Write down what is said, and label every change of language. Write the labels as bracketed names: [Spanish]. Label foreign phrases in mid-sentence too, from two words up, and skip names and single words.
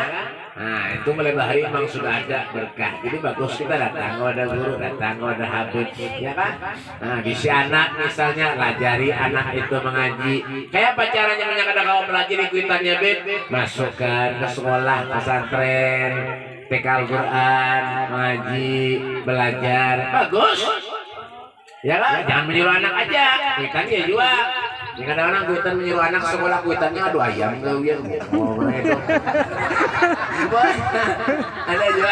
[Indonesian] Itu mulai hari memang sudah ada berkah. Jadi bagus kita datang, ada guru, datang, ada habib, ya kan? [Banjar] Bisa anak misalnya lajari anak itu mengaji. Kayak apa caranya menyangka kau pelajari kuitannya Beb? [Indonesian] Masukkan ke sekolah pesantren, TK Al-Quran, mengaji, belajar. Bagus. Ya kan? Jangan menyuruh anak aja, kuitannya jual. Kadang-kadang kuitan menyuruh anak sekolah kuitannya adu ayam gak ya? Ada juga.